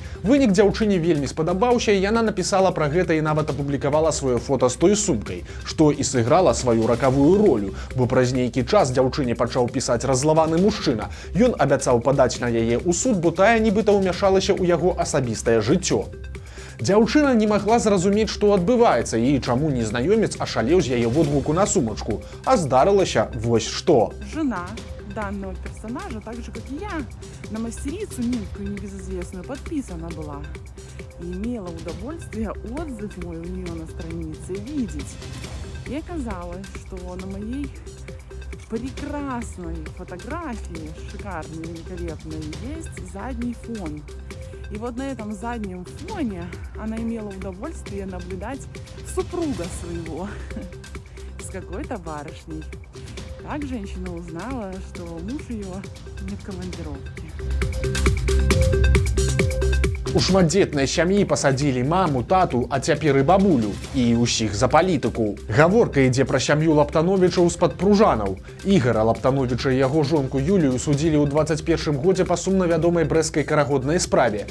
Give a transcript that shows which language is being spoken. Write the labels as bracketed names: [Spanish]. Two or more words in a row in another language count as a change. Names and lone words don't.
[Belarusian] Вынік дзяўчыне вельмі спадабаўся, і яна напісала пра гэта і нават апублікавала сваё фота з той сумкай, што і сыграла сваю ракавую ролю, бо праз нейкі час дзяўчыне пачаў пісаць раззлаваны мужчына. Ён абяцаў падаць на яе ў суд, бо тая нібыта ўмяшалася ў яго асабістае жыццё. Дзяўчына не магла зразумець, што адбываецца, і чаму незнаёмец ашалеў з яе водгуку на сумачку. А здарылася вось што. [Russian] Жена данного персонажа, так же, как и я, на мастерицу некую небезызвестную подписана была. И имела удовольствие отзыв мой у нее на странице видеть. И оказалось, что на моей прекрасной фотографии, шикарной, великолепной, есть задний фон. И вот на этом заднем фоне она имела удовольствие наблюдать супруга своего. с какой-то барышней. Так женщина узнала, что муж ее не в командировке. [Belarusian] У шматдзетнай сям'і пасадзілі маму, тату, а цяпер і бабулю. І ўсіх за палітыку. Гаворка ідзе пра сям'ю Лаптановічаў з-пад Пружанаў. Ігара Лаптановіча і яго жонку Юлію судзілі ў 21 годзе па сумна вядомай брэсцкай карагоднай справе.